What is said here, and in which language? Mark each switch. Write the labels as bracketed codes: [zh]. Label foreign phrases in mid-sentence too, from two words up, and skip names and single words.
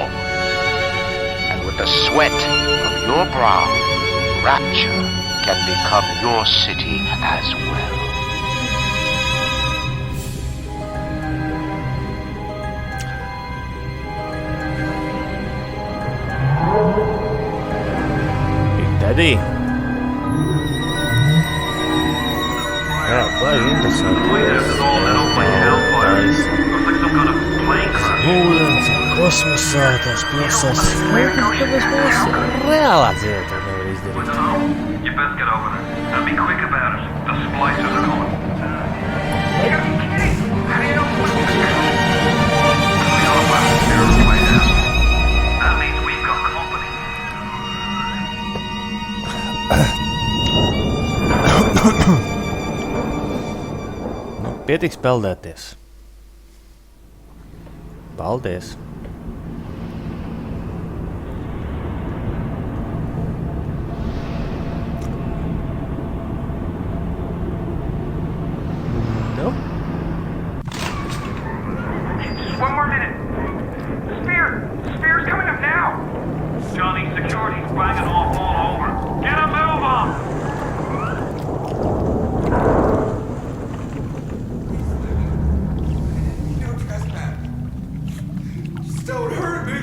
[en] And with the sweat of your brow, rapture can become your city as well. Daddy. [lv] Jā, baigi interesanti. Ūdens, kosmosā, tās pilsēs. Kāpēc mēs reālā dzīvē to nevar izdarīt? [en] You best get over there and be quick about it. The splicers are coming. You gotta be kidding! How do you know what this is? We all have to clear the way down. That means we've got company. [lv] Nu, pietiks peldēties. Paldies. No. [en] Just one more minute. Spear's coming up now. Johnny, security's banging off all over. Get a move on. Don't hurt me!